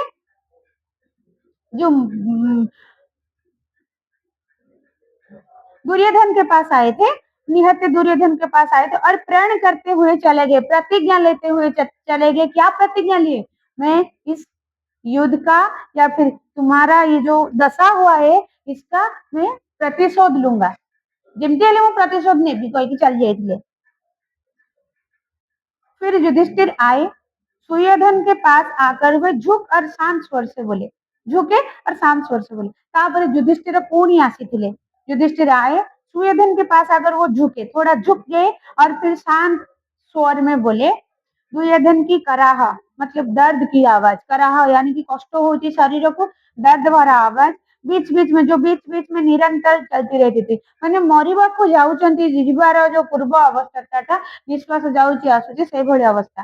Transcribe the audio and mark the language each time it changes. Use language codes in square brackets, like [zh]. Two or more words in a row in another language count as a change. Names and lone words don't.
[hi] जो दुर्योधन के पास आए थे, निहत्थे दुर्योधन के पास आए थे और प्रण करते हुए चले गए, प्रतिज्ञा लेते हुए चले गए। क्या प्रतिज्ञा लिए? मैं इस युद्ध का या फिर तुम्हारा ये जो दशा हुआ है इसका मैं प्रतिशोध लूंगा, [or] ଯେମିତି ହେଲେ ମୁଁ ପ୍ରତିଶୋଧ ନେବି କହିକି ଚାଲି ଯାଇଥିଲେ। [hi] फिर युधिष्ठिर आए, सुयोधन के पास आकर वे झुक और शांत स्वर से बोले, झुके और शांत स्वर से बोले। [or] ତାପର ଯୁଧିଷ୍ଠିର ପୁଣି ଆସିଥିଲେ, [hi] युधिष्ठिर आए, सुयोधन के पास आकर वो झुके, थोड़ा झुक गए और फिर शांत स्वर में बोले, दुर्योधन की कराह मतलब दर्द की आवाज, कराह यानी कि कष्ट होती शरीर को, दर्द भरा आवाज बीच बीच में जो बीच बीच में निरंतर चलती रहती थी, [or] ମାନେ ମରିବାକୁ ଯାଉଛନ୍ତି ଜୀବର ଯୋ ପୂର୍ବ ଅବସ୍ଥାଟା ନିଶ୍ୱାସ ଯାଉଛି ଆସୁଛି ସେ ଭଳି ଅବସ୍ଥା।